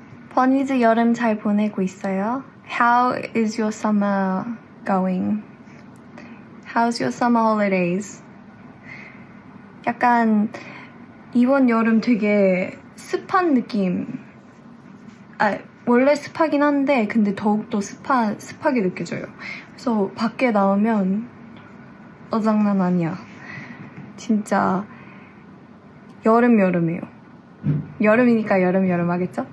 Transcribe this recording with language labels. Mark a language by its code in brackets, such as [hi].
[ko] 버니즈 여름 잘 보내고 있어요? [en] How is your summer going? How's your summer holidays? [ko] 약간 이번 여름 되게 습한 느낌. 원래 습하긴 한데 근데 더욱더 습하게 느껴져요. 그래서 밖에 나오면 장난 아니야. 진짜 여름이에요. 여름이니까 여름 하겠죠?